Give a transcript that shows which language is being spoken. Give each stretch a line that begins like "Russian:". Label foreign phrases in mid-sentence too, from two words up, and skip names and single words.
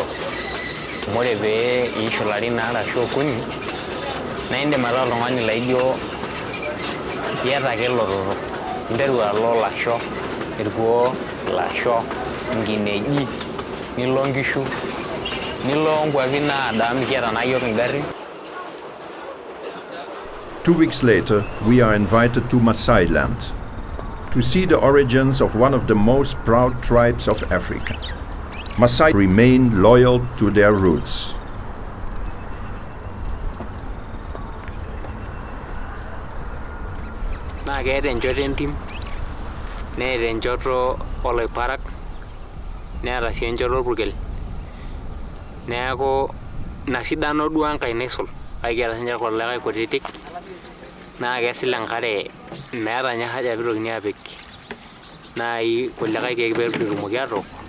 Masai: Amu ore pee iishu ilarin aare ashu okuni, naa indim ataa oltung'ani laijo iyata ake elototo. Interu alo lasho, irkuo, ilasho, inkineji, nilo nkishu, nilo nkwapi naado amu kiata naa yiok ingarrin.
English: 2 weeks later, we are invited to Maasai land to see the origins of one of the most proud tribes of Africa. Maasai remain loyal to their roots.
Masai: Naa keeta enchoto entim, neeta enchoto oloiparak, neeta sii enchoto orpurkel. Neeku ina sidano duo enkai naisul, kake kiata sinche irkulikae kutitik naa kesil enkare meeta ninye haja piitokini aapik naai kulikae keek peetumoki atook.